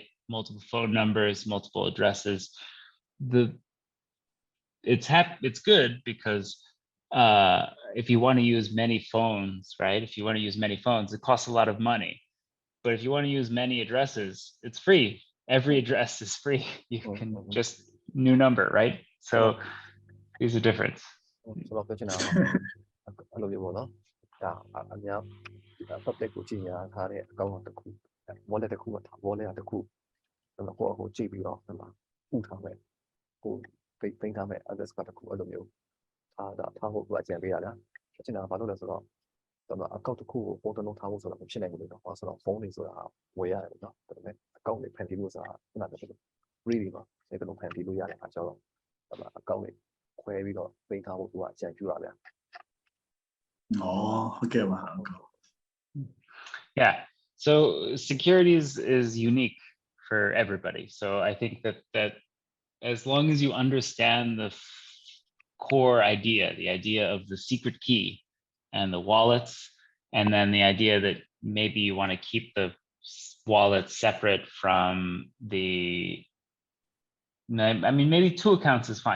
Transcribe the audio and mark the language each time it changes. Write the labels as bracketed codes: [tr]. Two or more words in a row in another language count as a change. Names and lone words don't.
[en] Multiple phone numbers, multiple addresses. It's good because if you want to use many phones, right? If you want to use many phones, it costs a lot of money. But if you want to use many addresses, it's free. Every address is free. You can just new number, right? So there's a difference. [my] ဆိုတော့ပြောချင်တာအဲ့လိုမျိုးပေါ့နော်ဒါအများ public ကိုကြည့်ညာထားတဲ့အကောင့်တစ်ခု wallet တစ်ခုက wallet တစ်ခုအဲ့ တော့ကိုကြည့်ပြီးတော့ဒီမှာဥထားမယ်ကိုပိတ်ထားမယ် address တစ်ခုအဲ့လိုမျိုးထားဖို့အကြံပေးရတာပြောချင်တာဘာလို့လဲဆိုတော့ဒီမှာ account တစ်ခုကို photo လုပ်ထားဖို့ဆိုတာမဖြစ်နိုင်ဘူးလို့တော့ဆိုတော့ phone တွေဆိုတာဝယ်ရတယ်နော်ဒါပေမဲ့ account တွေဖန်တီးဖို့ဆိုတာခုနကပြောလို့ free တွေပါဒီလိုဖန်တီးလို့ရတဲ့အခါကျတော့ဒီမှာ account တွေခွဲပြီးတော့ပိတ်ထားဖို့သူကအကြံပြုရဗျာ [en] okay. Yeah. So security is unique for everybody. So I think that as long as you understand the core idea, the idea of the secret key and the wallets, and then the idea that maybe you want to keep the wallet separate from maybe 2 accounts is fine.